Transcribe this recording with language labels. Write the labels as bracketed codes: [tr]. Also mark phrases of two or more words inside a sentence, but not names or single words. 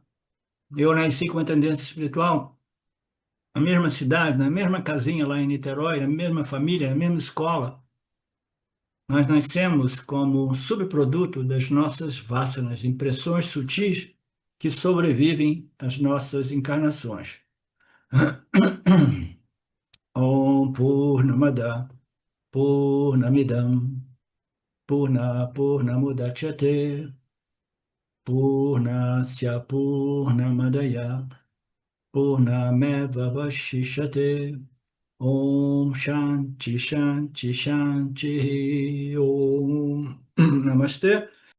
[pt] Eu nasci com uma tendência espiritual na mesma cidade, na mesma casinha lá em Niterói, na mesma família, na mesma escola. Nós nascemos como subproduto das nossas vássanas, impressões sutis que sobrevivem às nossas encarnações. [sa] ॐ पूर्णमद पूर्णमिदम् पूर्णमुदच्यते पूर्णस्य पूर्णमदाय पूर्णमेव वशिषते ॐ शान्ति शान्ति शान्ति ॐ नमस्ते.